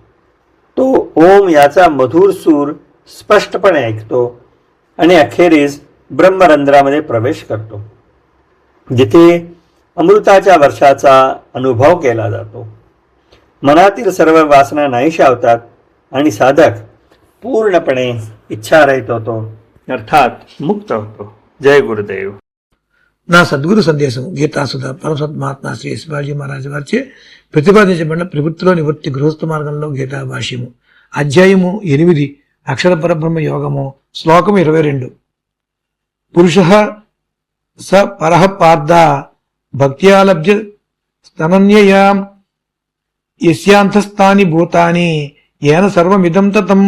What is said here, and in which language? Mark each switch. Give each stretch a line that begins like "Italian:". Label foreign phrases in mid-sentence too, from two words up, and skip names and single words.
Marathi: तो ओम याचा मधुर सूर स्पष्टपणे ऐकतो आणि अखेरीस ब्रह्मरंध्रामध्ये प्रवेश करतो, जिथे अमृताच्या वर्षाचा अनुभव केला जातो. मनातील सर्व वासना नाहीशा होतात आणि साधक पूर्णपणे इच्छारहित होतो, अर्थात मुक्त होतो. जय गुरुदेव.
Telugu: నా సద్గురు సందేశం గీతాసుధ పరమసత్ మహాత్మా శ్రీ శివాజీ మహారాజు వారిచే ప్రతిపాదించబడిన ప్రవృత్తిలో నివృత్తి గృహస్థ మార్గంలో గీతా భాష్యము అధ్యాయము 8 అక్షర పరబ్రహ్మ యోగము శ్లోకము 22.
Sanskrit: पुरुष स परः पार्थ भक्त्यालब्ध स्तनन्यया यस्यान्तस्थानि भूतानि एन सर्वमिदं ततम्.